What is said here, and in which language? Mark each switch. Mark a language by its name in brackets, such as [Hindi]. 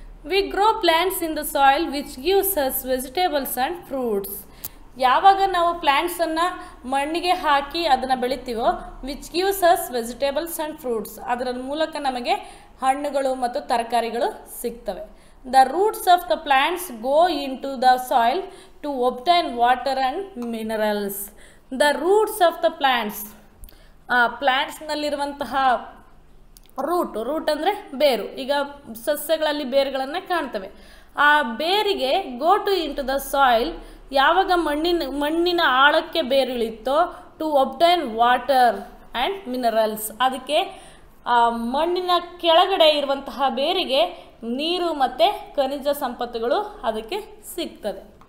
[English] We grow plants in the soil which gives us vegetables and fruits. [Kannada] ಯಾವಾಗ ನಾವು ಪ್ಲ್ಯಾಂಟ್ಸನ್ನು ಮಣ್ಣಿಗೆ ಹಾಕಿ ಅದನ್ನು ಬೆಳಿತೀವೋ, [English] which gives us vegetables and fruits, [Kannada] ಅದರ ಮೂಲಕ ನಮಗೆ ಹಣ್ಣುಗಳು ಮತ್ತು ತರಕಾರಿಗಳು ಸಿಗ್ತವೆ. [English] The roots of the plants go into the soil to obtain water and minerals. The roots of the plants, [Kannada] ಪ್ಲ್ಯಾಂಟ್ಸ್ನಲ್ಲಿರುವಂತಹ root ಅಂದರೆ ಬೇರು. ಈಗ ಸಸ್ಯಗಳಲ್ಲಿ ಬೇರುಗಳನ್ನು ಕಾಣ್ತವೆ. ಆ ಬೇರಿಗೆ [English] go to into the soil, [Kannada] ಯಾವಾಗ ಮಣ್ಣಿನ ಆಳಕ್ಕೆ ಬೇರು ಇಳಿತೋ, [English] to obtain water and minerals, [Kannada] ಅದಕ್ಕೆ ಮಣ್ಣಿನ ಕೆಳಗಡೆ ಇರುವಂತಹ ಬೇರಿಗೆ ನೀರು ಮತ್ತು ಖನಿಜ ಸಂಪತ್ತುಗಳು ಅದಕ್ಕೆ ಸಿಗ್ತದೆ.